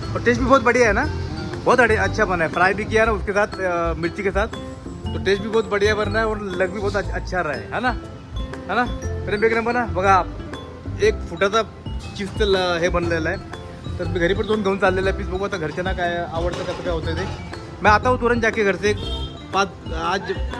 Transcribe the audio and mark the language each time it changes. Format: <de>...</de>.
<hi>और टेस्ट भी बहुत बढ़िया है ना. बहुत अच्छा बना है. फ्राई भी किया ना उसके साथ मिर्ची के साथ. तो टेस्ट भी बहुत बढ़िया बन रहा है और लग भी बहुत अच्छा रहा है ना. है ना प्रेम? एक नंबर ना.</hi> <mr>बघा 1 फुटाचा चीजचं हे बनलेलं आहे. तर मी घरी पण 2 घेऊन चाललेलं आहे पीस. बघू आता घरच्यांना काय आवडतं कसं काय होतं ते.</mr> <hi>मैं आता हूँ तुरंत जाके घर से 5 आज.</hi>